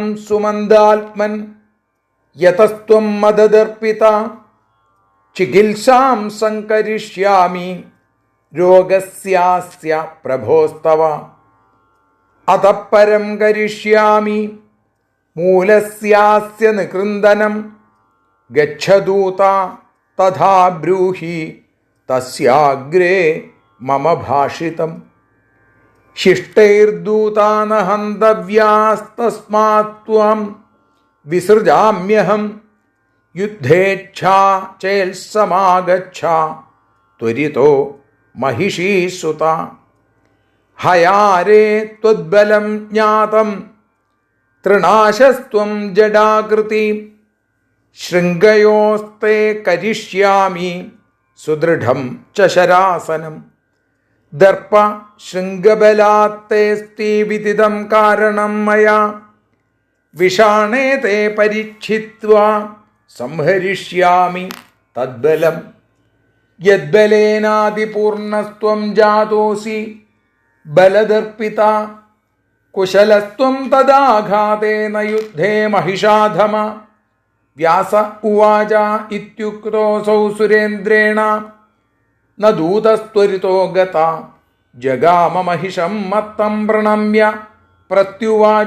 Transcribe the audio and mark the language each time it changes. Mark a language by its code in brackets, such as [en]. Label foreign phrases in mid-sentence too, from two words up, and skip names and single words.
[sa] സുമന്ദാത്മൻ യതസ്ത്വം മദദർപ്പിത ചികിത്സാം സംകരിഷ്യാമി രോഗസ്യാസ്യ പ്രഭോസ്തവ അതഃ പരം കരിഷ്യാമി മൂലസ്യാസ്യ നികൃന്ദനം ഗച്ഛദൂത തഥാ ബ്രൂഹി തസ്യാഗ്രേ മമ ഭാഷിതം ശിഷ്ടൈർദൂതാന ഹന്തവ്യാസ്തസ്മാത് ത്വം വിസൃജാമ്യഹം യുദ്ധേച്ഛാ ചേത്സമാഗച്ഛ ത്വരിതോ महिषीसुत हयारे त्वद्बलं ज्ञातं तृणाशस्त्वं जडाकृति शृङ्गयोस्ते करिष्यामि सुदृढं च शरासनं दर्प शृङ्गबलात्तेऽस्ति विदितं कारणं मया विषाणे ते परिच्छित्वा संहरिष्यामि तद्बलम् യദ്ബലേനാദിപൂർണസ്ത്വം ജാതോസി ബലദർപ്പിതാ കുശലസ്ത്വം തദാഘാതേന യുദ്ധേ മഹിഷാധമ വ്യാസ ഉവാച ഇത്യുക്തോസൗ സുരേന്ദ്രേണ ന ദൂതസ്ത്വരിതോ ഗത ജഗാമമഹിഷം മത്തം പ്രണമ്യ പ്രത്യുവാച.